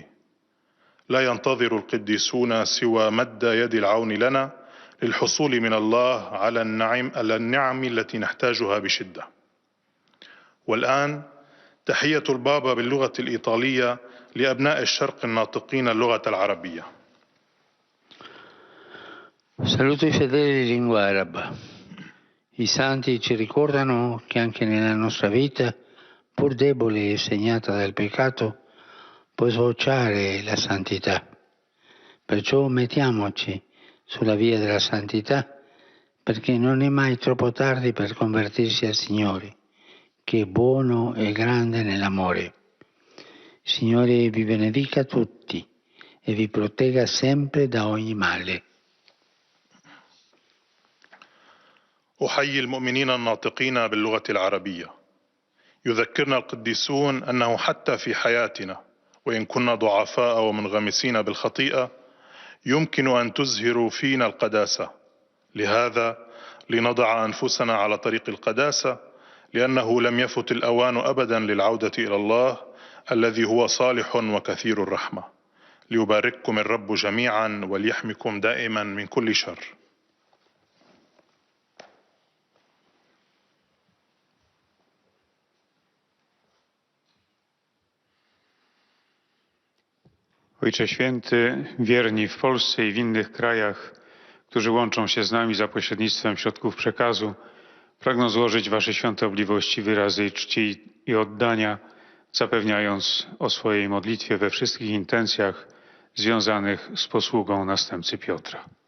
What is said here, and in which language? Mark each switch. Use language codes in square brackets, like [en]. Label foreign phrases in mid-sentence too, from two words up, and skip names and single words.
[ar] لا ينتظر القديسون سوى مد يد العون لنا للحصول من الله على النعم التي نحتاجها بشدة. والآن تحية البابا باللغة الإيطالية لأبناء الشرق الناطقين اللغة العربية. [it] Saluto i fedeli di lingua araba. I santi ci ricordano che anche nella nostra vita, pur debole e segnata dal peccato, può sbocciare la santità. Perciò mettiamoci sulla via della santità, perché non è mai troppo tardi per convertirsi al Signore, che è buono e grande nell'amore. Il Signore vi benedica tutti e vi protegga sempre da ogni male. [ar] أحيي المؤمنين الناطقين باللغة العربية. يذكرنا القديسون أنه حتى في حياتنا وإن كنا ضعفاء ومنغمسين بالخطيئة يمكن أن تزهر فينا القداسة. لهذا لنضع أنفسنا على طريق القداسة، لأنه لم يفت الأوان أبدا للعودة إلى الله الذي هو صالح وكثير الرحمة. ليبارككم الرب جميعا وليحمكم دائما من كل شر. [pl] Ojcze Święty, wierni w Polsce i w innych krajach, którzy łączą się z nami za pośrednictwem środków przekazu, pragną złożyć Wasze świątobliwości wyrazy czci i oddania, zapewniając o swojej modlitwie we wszystkich intencjach związanych z posługą następcy Piotra.